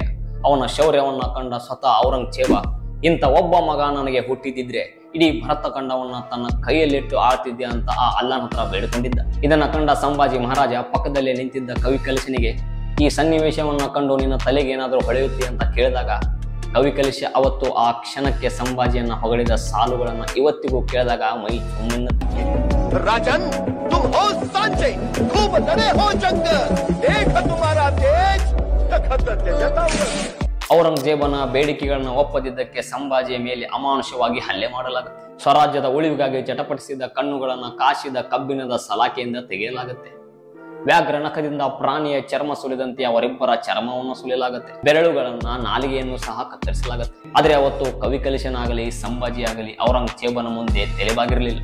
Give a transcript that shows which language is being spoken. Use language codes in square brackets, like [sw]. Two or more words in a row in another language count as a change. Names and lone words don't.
[kn] ಅವನ ಶೌರ್ಯವನ್ನ ಕಂಡ ಸ್ವತಃ ಔರಂಗಜೇಬ, ಇಂಥ ಒಬ್ಬ ಮಗ ನನಗೆ ಹುಟ್ಟಿದಿದ್ರೆ ಇಡೀ ಭರತ ಖಂಡವನ್ನ ತನ್ನ ಕೈಯಲ್ಲಿಟ್ಟು ಆಳ್ತಿದ್ದೆ ಅಂತ ಆ ಅಲ್ಲನ ಹತ್ರ ಬೇಡಿಕೊಂಡಿದ್ದ. ಇದನ್ನ ಕಂಡ ಸಂಭಾಜಿ ಮಹಾರಾಜ ಪಕ್ಕದಲ್ಲೇ ನಿಂತಿದ್ದ ಕವಿ ಕಲಸನಿಗೆ ಈ ಸನ್ನಿವೇಶವನ್ನ ಕಂಡು ನಿನ್ನ ತಲೆಗೆ ಏನಾದರೂ ಹೊಳೆಯುತ್ತೆ ಅಂತ ಕೇಳಿದಾಗ ಕವಿ ಕಲಿಶ ಅವತ್ತು ಆ ಕ್ಷಣಕ್ಕೆ ಸಂಭಾಜಿಯನ್ನ ಹೊಗಳಿದ ಸಾಲುಗಳನ್ನ ಇವತ್ತಿಗೂ ಕೇಳಿದಾಗ ಮೈ ಚುಮ್ಮೆನ್ನುತ್ತೆ. [hi] राजन तुम हो सांचे, खूब लड़े हो जंग, देख तुम्हारा तेज तखत जताऊं. [kn] ಔರಂಗಜೇಬನ ಬೇಡಿಕೆಗಳನ್ನ ಒಪ್ಪದಿದ್ದಕ್ಕೆ ಸಂಭಾಜಿಯ ಮೇಲೆ ಅಮಾನುಷವಾಗಿ ಹಲ್ಲೆ ಮಾಡಲಾಗುತ್ತೆ. ಸ್ವರಾಜ್ಯದ ಉಳಿವಿಗಾಗಿ ಚಟಪಟಿಸಿದ ಕಣ್ಣುಗಳನ್ನ ಕಾಶಿದ ಕಬ್ಬಿಣದ ಸಲಾಕೆಯಿಂದ ತೆಗೆಯಲಾಗುತ್ತೆ. ವ್ಯಾಘ್ರ ನಖದಿಂದ ಪ್ರಾಣಿಯ ಚರ್ಮ ಸುಲಿದಂತೆ ಅವರಿಬ್ಬರ ಚರ್ಮವನ್ನು ಸುಲಿಯಲಾಗುತ್ತೆ. ಬೆರಳುಗಳನ್ನ ನಾಲಿಗೆಯನ್ನು ಸಹ ಕತ್ತರಿಸಲಾಗುತ್ತೆ. ಆದ್ರೆ ಅವತ್ತು ಕವಿ ಕಲಿಶನಾಗಲಿ ಸಂಭಾಜಿ ಆಗಲಿ ಔರಂಗಜೇಬನ ಮುಂದೆ ತಲೆಬಾಗಿರಲಿಲ್ಲ.